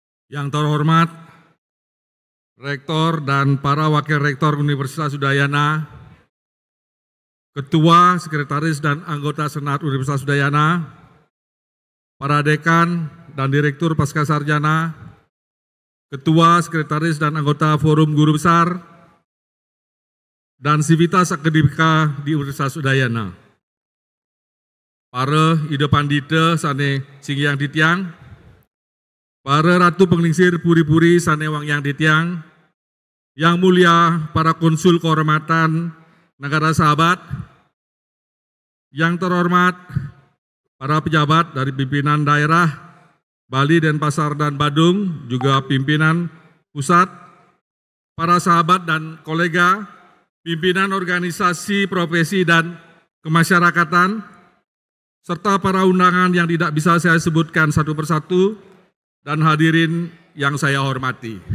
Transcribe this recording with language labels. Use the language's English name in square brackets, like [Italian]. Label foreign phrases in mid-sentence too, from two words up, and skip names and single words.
[Indonesian] Yang terhormat Rektor dan para Wakil Rektor Universitas Udayana, Ketua, Sekretaris, dan anggota Senat Universitas Udayana, para Dekan dan Direktur Pascasarjana, Ketua, Sekretaris, dan anggota Forum Guru Besar, dan Sivitas Akademika di Universitas Udayana. [Balinese] Para Ida Pandita sane Singyang Ditiang, para Ratu Penglingsir Puri-Puri sane Wangyang Ditiang, [Indonesian] yang mulia para konsul kehormatan negara sahabat, yang terhormat para pejabat dari pimpinan daerah Bali, Denpasar, dan Badung, juga pimpinan pusat, para sahabat dan kolega, pimpinan organisasi, profesi, dan kemasyarakatan, serta para undangan yang tidak bisa saya sebutkan satu persatu, dan hadirin yang saya hormati.